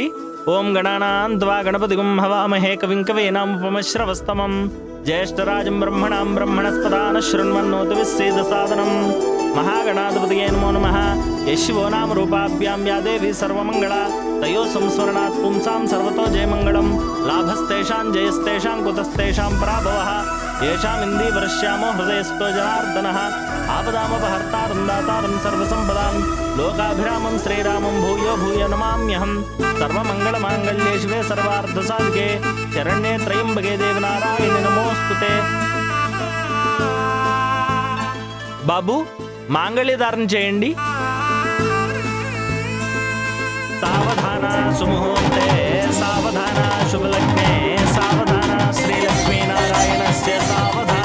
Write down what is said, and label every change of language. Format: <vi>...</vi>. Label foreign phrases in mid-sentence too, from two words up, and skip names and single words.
<sa>ఓం గణానాం త్వా గణపతిగుం హవామహే కవిం కవీనాముపమశ్రవస్తమం జ్యేష్ఠరాజం బ్రహ్మణాం బ్రహ్మణస్పదాన శృణ్వన్నోతు విశ్వేద సాదనం. మహాగణాధిపతయే నమో నమః. యశివో నామ రూపాభ్యాం యా దేవి సర్వమంగళ తయో సంస్మరణాత్ పుంసాం సర్వతో జయమంగళం. లాభస్తేషాం జయస్తేషాం కుతస్తేషాం పరాభవః. येषाम् इन्दीवरश्यामो हृदयस्थो जनार्दनः. आपदामपहर्तारं दातारं सर्वसम्पदां लोकाभिरामं श्रीरामं भूयो भूय नमाम्यहम्. सर्वमङ्गलमाङ्गल्ये शिवे सर्वार्धसाधिके शरण्ये त्र्यम्बके देवि नारायणि नमोऽस्तुते.</sa> <te>బాబు మాంగళ్యధారణ చేయండి.</te> <sa>సావధాన సుముహూర్తే సావధాన శుభలగ్నే సావధాన శ్రీలక్ష్మీనారాయణస్య సావధాన.</sa>